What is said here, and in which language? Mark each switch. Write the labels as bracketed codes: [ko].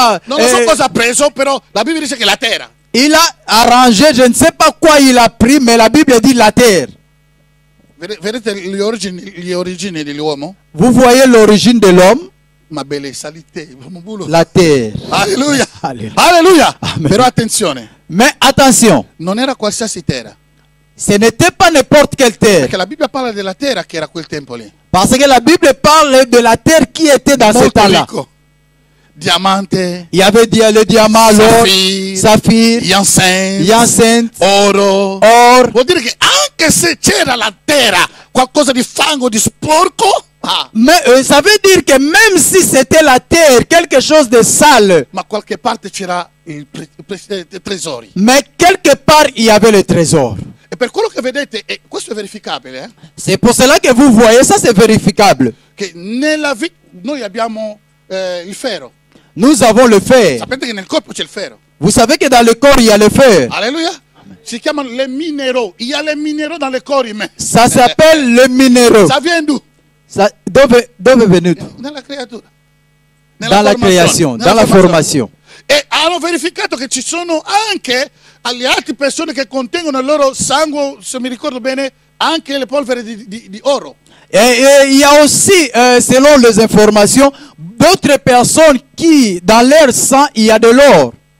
[it] Non lo so cosa ha preso, però la Bibbia dice che la terra. [fr] il a arrangé, je ne sais pas quoi il a pris, mais la Bible dit la terre. [it] Vedete le origini dell'uomo? [fr] Vous voyez l'origine de l'homme? Ma belle salite, La terre. alleluia, Alleluia. alleluia. Amen. [it] Però attenzione, [fr] Mais attention, [it] non era qualsiasi terra, [fr] ce n'était pas n'importe quelle terre. [it] perché la Bibbia parla della terra che era quel tempo lì. [fr] Parce que la Bible parle de la terre qui était dans ce [it] Molto [fr] temps-là. [it] ricco, diamante, [fr] Il y avait le diamant, l'or, [it] saphir, [fr] saphir, [it] incense, [fr] hyacinthe, [it] oro. [fr] or. [it] Vuol dire che anche se c'era la terra, qualcosa di fango, di sporco, [fr] Mais ça veut dire que même si c'était la terre, quelque chose de sale, [it] ma qualche parte c'era i tesori. [fr] mais quelque part il y avait le trésor. [it] E per quello che vedete, e questo è verificabile, [fr] C'est pour cela que vous voyez, ça c'est vérificable. [it] che nella vita noi abbiamo il ferro. [fr] Nous avons le fer. [it] Sapete che nel corpo c'è il ferro. [fr] Vous savez que dans le corps il y a le fer. Alleluia. [it] Si chiamano le minéraux. [fr] Il y a les minéraux dans le corps humain. Ça s'appelle le minéraux. Ça vient d'où? [it] Dove è venuto? Nella creatura. [fr] Dans la création, dans la formation. [it] E hanno verificato che ci sono anche alle altre persone che contengono il loro sangue, se mi ricordo bene, anche le polveri di oro. [fr] Et il y a aussi, selon les informations, d'autres personnes qui, dans leur sang, il y a de l'or.